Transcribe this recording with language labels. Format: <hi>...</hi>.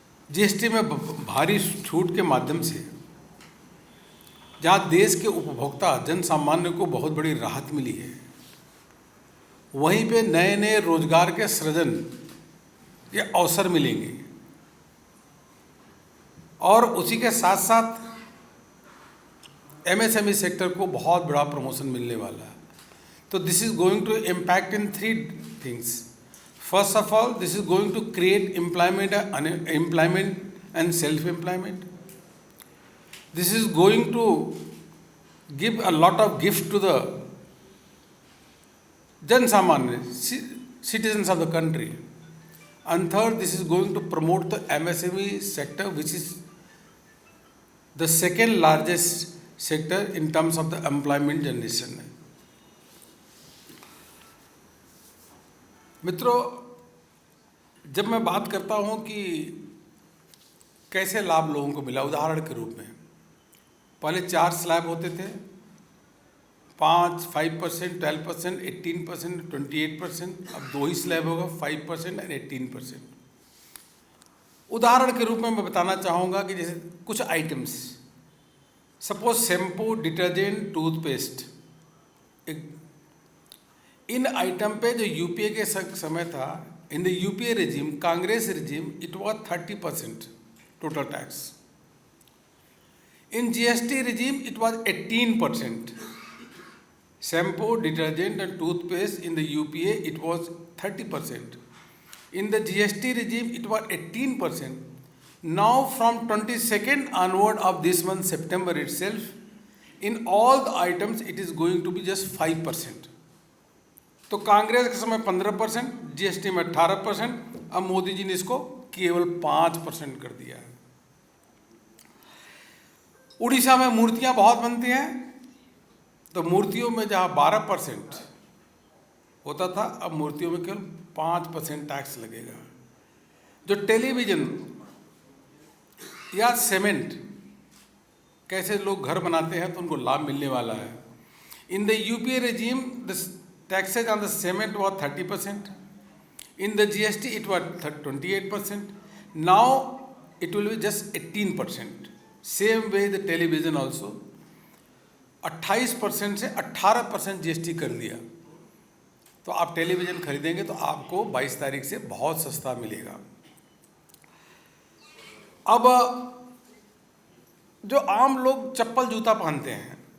<hi>GST में भारी छूट के माध्यम से जहां देश के उपभोक्ता जन सामान्य को बहुत बड़ी राहत मिली है, वहीं पे नए नए रोजगार के सृजन के अवसर मिलेंगे और उसी के साथ साथ एमएसएमई सेक्टर को बहुत बड़ा प्रमोशन मिलने वाला है।</hi> <en>तो this is going to impact in 3 things. First of all, this is going to create employment and self-employment. This is going to give a lot of gift to the Jan Samanya citizens of the country. And third, this is going to promote the MSME sector, which is the second largest sector in terms of the employment generation.</en> <hi>मित्रों, जब मैं बात करता हूं कि कैसे लाभ लोगों को मिला, उदाहरण के रूप में पहले 4 स्लैब होते थे, 5%, 12%, 18%, 28%। अब 2 ही स्लैब होगा, 5% और 18%। उदाहरण के रूप में मैं बताना चाहूँगा कि जैसे कुछ items, suppose shampoo, detergent, toothpaste, इन आइटम पे जो यूपीए के समय था,</hi> <en>In the UPA regime, Congress regime, it was 30% total tax. In GST regime it was 18%। Shampoo, detergent and toothpaste in the UPA it was 30%। In the GST regime it was 18%. Now from 22nd onward of this month, September itself, in all the items it is going to be just 5%.</en> <hi>तो कांग्रेस के समय 15%, GST में 18%, अब मोदी जी ने इसको केवल 5% कर दिया है। उड़ीसा में मूर्तियां बहुत बनती हैं, तो मूर्तियों में जहां 12% होता था, अब मूर्तियों में केवल 5% टैक्स लगेगा। जो टेलीविजन या सीमेंट, कैसे लोग घर बनाते हैं तो उनको लाभ मिलने वाला है।</hi> <en>In the UPA regime the taxes on the cement was 30%. In the GST it was 28%. Now it will be just 18%. Same way the television also 28%</en> <hi>से 18% जीएसटी कर दिया। तो आप टेलीविज़न खरीदेंगे तो आपको 22 तारीख से बहुत सस्ता मिलेगा। अब जो आम लोग चप्पल जूता पहनते हैं,</hi>